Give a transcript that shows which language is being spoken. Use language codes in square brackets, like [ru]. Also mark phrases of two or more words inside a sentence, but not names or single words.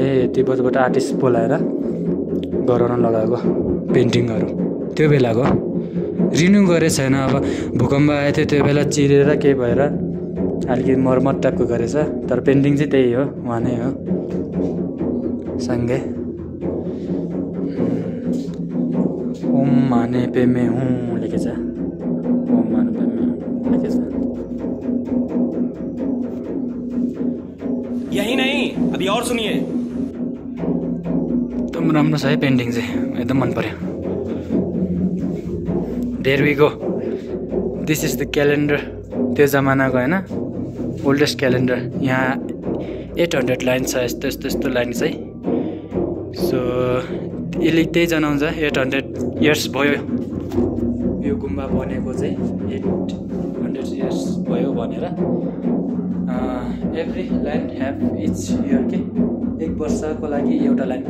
[ne] तिब्बतबाट आर्टिस्ट बोलाएर गराउन लगाएको पेन्टिङहरू त्यो बेलाको रिन्यू गरे छैन अब भूकम्प आएको थियो त्यो बेला चिरेर केही भएर अलिकति मर्मत टाइपको गरेछ तर पेन्टिङ चाहिँ त्यही हो उहाँ नै हो सँगै ओम माने पेमे हुँ लेखेछ ओम माने पेमे लेखेछ [hi] यही नहीं अभी और सुनिए [ne] एकदम राम्रो छ है पेन्टिङ चाहिँ एकदम मन पर्यो [en] there we go this is the calendar [ne] त्यो जमानाको होइन [en] oldest calendar [ne] यहाँ 800 लाइन छ यस्तो लाइन चाहिँ सो यसले त्यही जनाउँछ [en] 800 years [ne] भयो यो गुम्बा बनेको चाहिँ [en] 800 years [ne] भयो भनेर [en] every line have each year [ne] के एक वर्षको लागि एउटा